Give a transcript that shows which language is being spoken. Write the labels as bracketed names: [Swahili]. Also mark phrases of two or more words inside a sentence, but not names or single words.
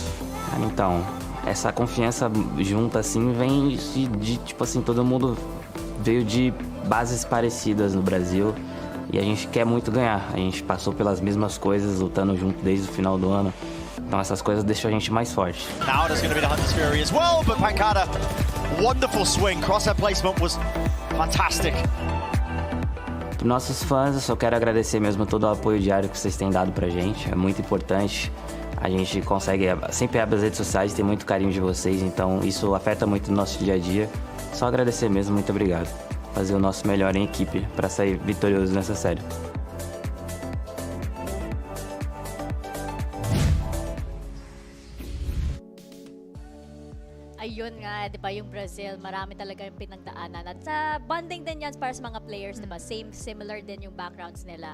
[Portuguese] Então, essa confiança junta assim vem de tipo assim, todo mundo veio de bases parecidas no Brasil e a gente quer muito ganhar. A gente passou pelas mesmas coisas, lutando junto desde o final do ano. Então essas coisas deixam a gente mais forte. [English] Now it's going to be the Hunter's Fury as well, but Pancada, wonderful swing. Crosshair placement was fantastic. [Portuguese] Para nossos fãs, eu só quero agradecer mesmo todo o apoio diário que vocês têm dado pra gente. É muito importante. A gente consegue, sempre abre as redes sociais, tem muito carinho de vocês, então isso afeta muito o nosso dia a dia. Só agradecer mesmo, muito obrigado. Fazer o nosso melhor em equipe para sair vitorioso nessa série. [Filipino] Ayun nga, di ba, yung Brazil, marami talaga yung pinagdaanan. At sa bonding din yan para sa mga players, di ba? Similar din yung backgrounds nila.